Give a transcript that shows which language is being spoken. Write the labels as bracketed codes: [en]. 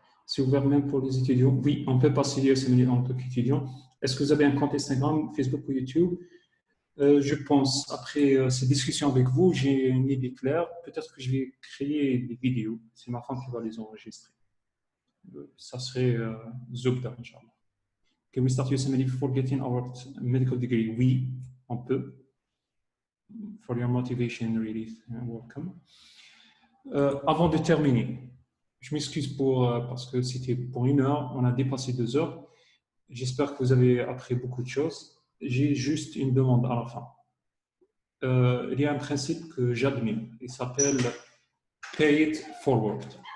[fr] C'est ouvert même pour les étudiants. Oui, on peut passer l'USMLE en tant qu'étudiant. Est-ce que vous avez un compte Instagram, Facebook ou YouTube? Je pense, après ces discussions avec vous, j'ai une idée claire. Peut-être que je vais créer des vidéos. C'est ma femme qui va les enregistrer. Ça serait Zubda, Inch'Allah. [en] Can we start USMLE before getting our medical degree? [fr] Oui, on peut. [en] For your motivation, really welcome. [fr] Avant de terminer, je m'excuse parce que c'était pour 1 heure, on a dépassé 2 heures. J'espère que vous avez appris beaucoup de choses. J'ai juste une demande à la fin. Il y a un principe que j'admire. Il s'appelle [en] Pay it forward.